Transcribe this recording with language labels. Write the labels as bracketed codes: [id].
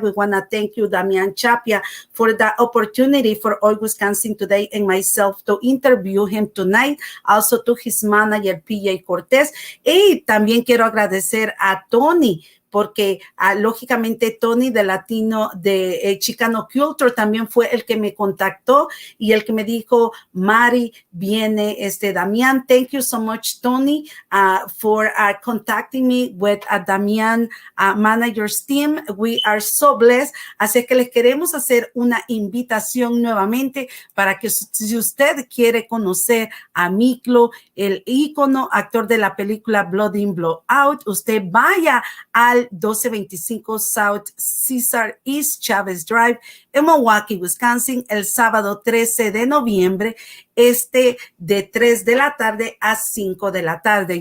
[en] We want to thank you, Damian Chapa, for the opportunity for Hoy Wisconsin Today and myself to interview him tonight. Also to his manager, PJ Cortés. [es] Y también quiero agradecer a Tony, porque lógicamente Tony de Latino, de Chicano Culture, también fue el que me contactó y el que me dijo, Mari, viene Damián. [en] Thank you so much, Tony, for contacting me with Damián Managers Team. We are so blessed. [es] Así que les queremos hacer una invitación nuevamente para que si usted quiere conocer a Miklo, el ícono actor de la película Blood In, Blood Out, usted vaya al al 1225 South Cesar East Chavez Drive en Milwaukee, Wisconsin, el sábado 13 de noviembre, de 3 de la tarde a 5 de la tarde.